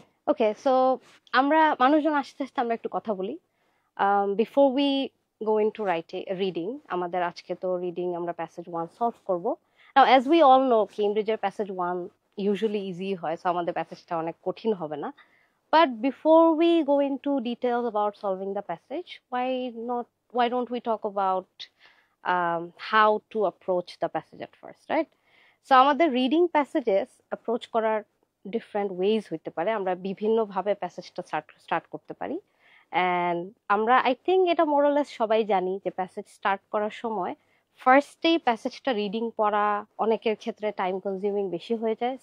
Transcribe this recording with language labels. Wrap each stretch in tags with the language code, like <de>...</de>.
<bn>ওকে, so আমরা মানুষজন আস্তে আস্তে আমরা একটু কথা বলি</bn> <en>Before we go into reading.</en> <bn>আমাদের আজকে তো রিডিং আমরা প্যাসেজ 1 সলভ করব।</bn> <en>now as we all know</en> <bn>কেমব্রিজের passage 1 usually easy হয়, সো আমাদের প্যাসেজটা অনেক কঠিন হবে না।</bn> <en>But before we go into details about solving the passage, why don't we talk about how to approach the passage at first, right?</en> <bn>So আমাদের reading passages approach করার different ways হইতে পারে। আমরা বিভিন্নভাবে প্যাসেজটা স্টার্ট করতে পারি। অ্যান্ড আমরা</bn> <en>I think</en> <bn>এটা মোরলেস সবাই জানি যে প্যাসেজ স্টার্ট করার সময় ফার্স্টেই প্যাসেজটা রিডিং পড়া অনেকের ক্ষেত্রে টাইম কনজিউমিং বেশি হয়ে যায়।</bn>